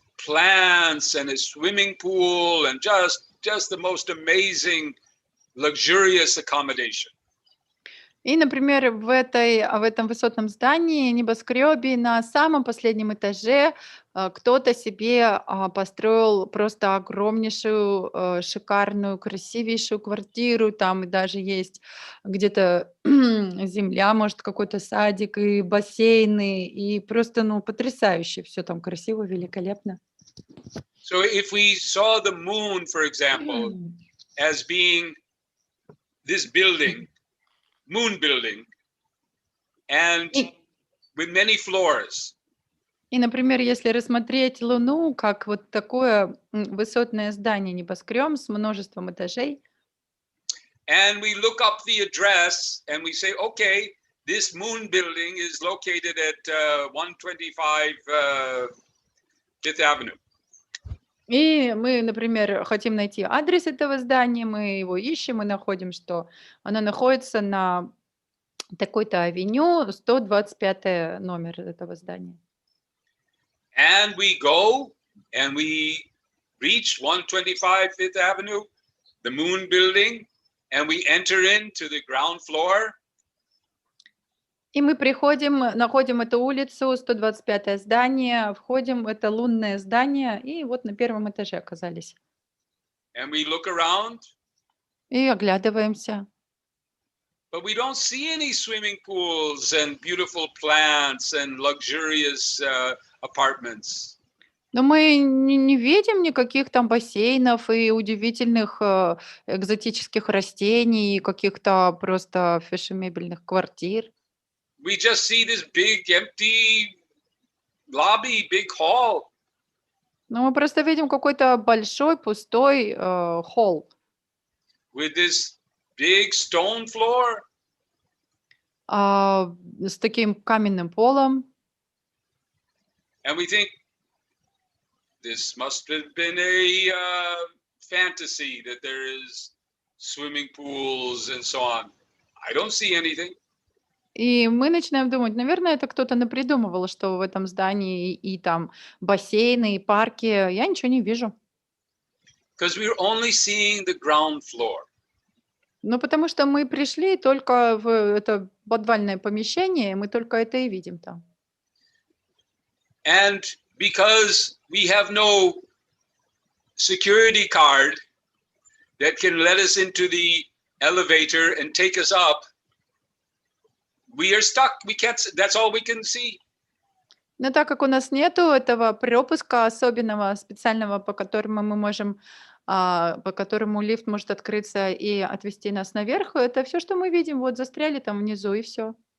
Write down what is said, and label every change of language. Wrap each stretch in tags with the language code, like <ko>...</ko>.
<en>plants and a swimming pool and just the most amazing, luxurious accommodation.</en> <ru>И, например, в этом высотном здании, небоскребе, на самом последнем этаже кто-то себе построил просто огромнейшую, шикарную, красивейшую квартиру. Там и даже есть где-то земля, может, какой-то садик и бассейны, и просто, ну, потрясающе. Все там красиво, великолепно.</ru> <en>So if we saw the moon, for example, as being this building, moon building, and with many floors.</en> <ru>И, например, если рассмотреть Луну как вот такое высотное здание, небоскреб с множеством этажей,</ru> <en>And we look up the address and we say, okay, this moon building is located at 125 Fifth Avenue.</en> <ru>и мы, например, хотим найти адрес этого здания, мы его ищем и находим, что оно находится на такой-то авеню, 125 номер этого здания.</ru> <en>And we go and we reach 125 Fifth Avenue, the moon building, and we enter into the ground floor.</en> <ru>И мы приходим, находим эту улицу, 125 здание, входим в это лунное здание, и вот на первом этаже оказались.</ru> <en>And we look around.</en> <ru>И оглядываемся.</ru> <en>But we don't see any swimming pools and beautiful plants and luxurious apartments.</en> <ru>Но мы не видим никаких там бассейнов и удивительных экзотических растений, и каких-то просто фешенебельных квартир.</ru> <en>We just see this big empty lobby, big hall.</en> <ru>Но мы просто видим какой-то большой пустой холл</ru> <en>With this big stone floor.</en> <ru>с таким каменным полом.</ru> <en>And we think, this must have been a fantasy that there is swimming pools and so on. I don't see anything.</en> <ru>И мы начинаем думать, наверное, это кто-то напридумывал, что в этом здании и там бассейны, и парки. Я ничего не вижу.</ru> <en>Because we're only seeing the ground floor.</en> <ru>Ну, потому что мы пришли только в это подвальное помещение, и мы только это и видим там.</ru> <en>And because we have no security card that can let us into the elevator and take us up, we are stuck. We can't. That's all we can see.</en> <ru>Но так как у нас нету этого пропуска особенного, специального, по которому мы можем, по которому лифт может открыться и отвести нас наверх, это все, что мы видим. Вот застряли там внизу, и все.</ru>